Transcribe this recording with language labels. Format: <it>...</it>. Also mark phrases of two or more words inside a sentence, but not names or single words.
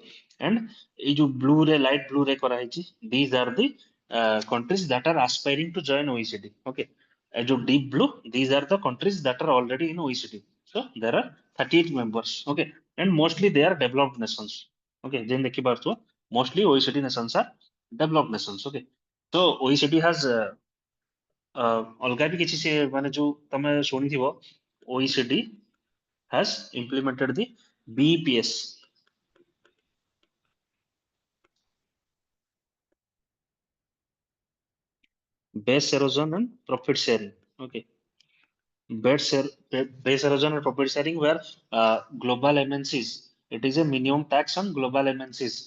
<en>And blue ray, light blue ray these are the countries that are aspiring to join OECD. Okay. Deep blue, these are the countries that are already in OECD. So there are 38 members. Okay. And mostly they are developed nations. Okay. Then mostly OECD nations are developed nations. Okay. So OECD has</en> <or>ଅଲଗା ବି କିଛି ସେ ମାନେ ଯୋଉ ତମେ ଶୁଣିଥିବ</or> <en>OECD has implemented the BEPS. Base erosion and profit sharing. Okay. Base erosion and profit sharing where global MNCs, it is a minimum tax on global MNCs.</en>